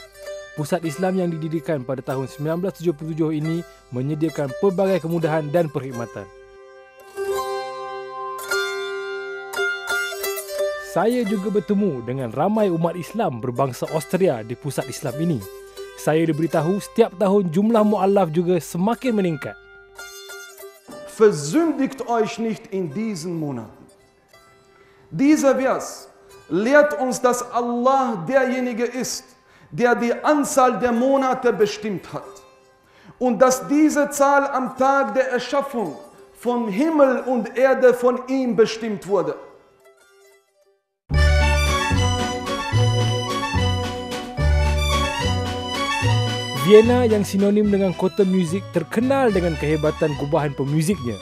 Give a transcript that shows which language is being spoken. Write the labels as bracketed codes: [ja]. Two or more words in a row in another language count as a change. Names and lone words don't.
[ms] Pusat Islam yang didirikan pada tahun 1977 ini menyediakan pelbagai kemudahan dan perkhidmatan. Saya juga bertemu dengan ramai umat Islam berbangsa Austria di pusat Islam ini. Saya diberitahu setiap tahun jumlah mu'allaf juga semakin meningkat. [de] Versündigt euch nicht in diesen Monaten. Dieser Vers lehrt uns, dass Allah derjenige ist, der die Anzahl der Monate bestimmt hat. Und dass diese Zahl am Tag der Erschaffung von Himmel und Erde von ihm bestimmt wurde. [ms] Vienna yang sinonim dengan kota muzik terkenal dengan kehebatan gubahan pemuziknya.